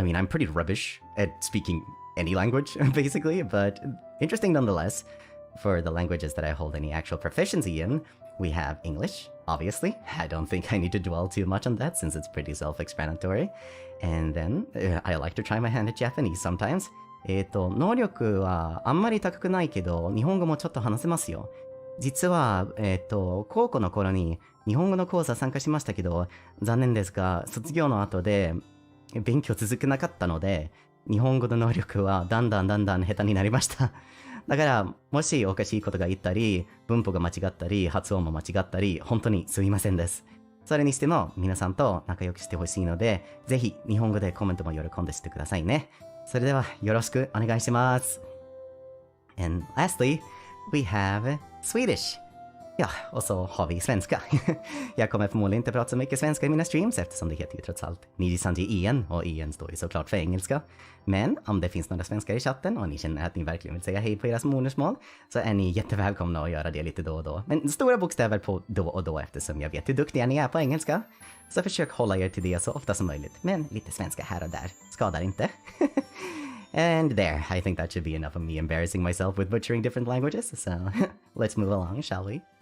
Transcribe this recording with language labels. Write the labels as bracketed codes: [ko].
[en] I mean, I'm pretty rubbish at speaking any language, basically, but interesting nonetheless. For the languages that I hold any actual proficiency in, we have English, obviously. I don't think I need to dwell too much on that since it's pretty self-explanatory. And then, I like to try my hand at Japanese sometimes. [ja] 能力はあんまり高くないけど、日本語もちょっと話せますよ。実は、高校の頃に日本語の講座参加しましたけど、残念ですが、卒業の後で勉強続けなかったので、日本語の能力はだんだん下手になりました。だから、もしおかしいことが言ったり、文法が間違ったり、発音も間違ったり、本当にすみませんです。それにしても、皆さんと仲良くしてほしいので、ぜひ日本語でコメントも喜んでしてくださいね。それでは、よろしくお願いします。 [en] And lastly, we have Swedish. [sv] Ja, och så har vi svenska. Jag kommer förmodligen inte prata så mycket svenska i mina streams eftersom det heter ju trots allt NijisanjiEN och EN står ju såklart för engelska. Men om det finns några svenskar i chatten och ni känner att ni verkligen vill säga hej på deras modersmål så är ni jättevälkomna att göra det lite då och då. Men stora bokstäver på då och då eftersom jag vet hur duktiga ni är på engelska. Så försök hålla er till det så ofta som möjligt. Men lite svenska här och där skadar inte. [en] And there, I think that should be enough of me embarrassing myself with butchering different languages. So let's move along, shall we?